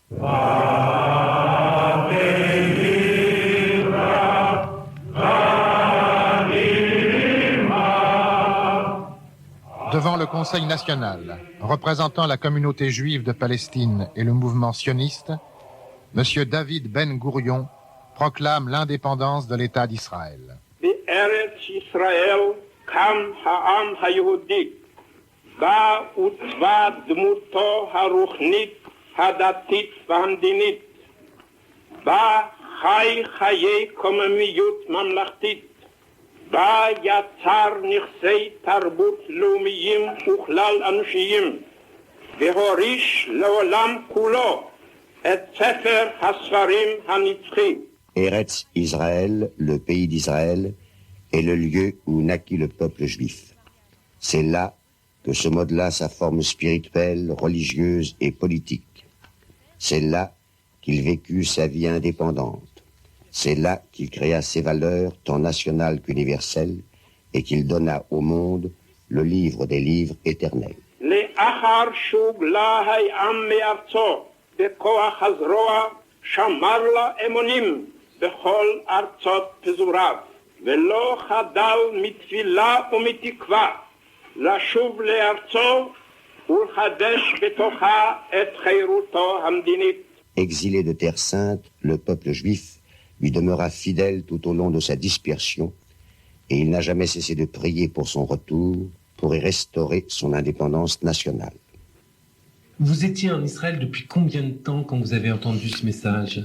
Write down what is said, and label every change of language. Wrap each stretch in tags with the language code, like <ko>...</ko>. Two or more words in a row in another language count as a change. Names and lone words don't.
<fr>Devant le Conseil national, représentant la communauté juive de Palestine et le mouvement sioniste, M. David Ben Gourion proclame l'indépendance de l'État d'Israël.</fr> <he>בארץ ישראל קם העם היהודי, בה עוצבה דמותו הרוחנית, הדתית והמדינית, בה חי חיי קוממיות ממלכתית, בה יצר נכסי תרבות לאומיים וכלל אנושיים, והוריש לעולם כולו את ספר הספרים הנצחי.</he> <fr>Eretz Israël, le pays d'Israël, est le lieu où naquit le peuple juif. C'est là que se modela sa forme spirituelle, religieuse et politique. C'est là qu'il vécut sa vie indépendante. C'est là qu'il créa ses valeurs, tant nationales qu'universelles, et qu'il donna au monde le livre des livres éternels. לאחר שהוגלה העם מארצו בכוח הזרוע, שמר לה אמונים בכל ארצות פזוריו, ולא חדל מתפילה ומתקווה לשוב לארצו ולחדש בתוכה את חירותו המדינית. Exilé de Terre Sainte, le peuple juif lui demeura fidèle tout au long de sa dispersion, et il n'a jamais cessé de prier pour son retour, pour y restaurer son indépendance nationale. Vous étiez en Israël depuis combien de temps quand vous avez entendu ce message ?</fr>